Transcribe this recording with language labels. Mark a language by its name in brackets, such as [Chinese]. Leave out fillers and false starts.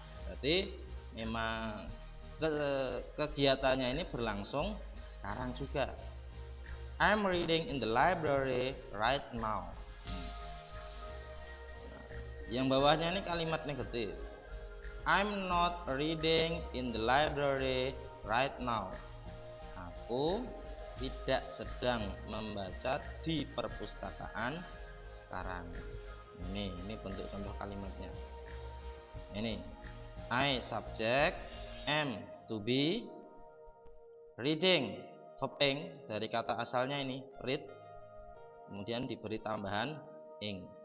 [Indonesian] Berarti memang kegiatannya ini berlangsung sekarang juga. [English] I'm reading in the library right now. [Indonesian] Yang bawahnya ini kalimat negatif. [English] I'm not reading in the library right now. [Indonesian] Aku tidak sedang membaca di perpustakaan sekarang. Ini bentuk contoh kalimatnya. Ini I subject, am to be, reading verb ing dari kata asalnya ini read, kemudian diberi tambahan ing.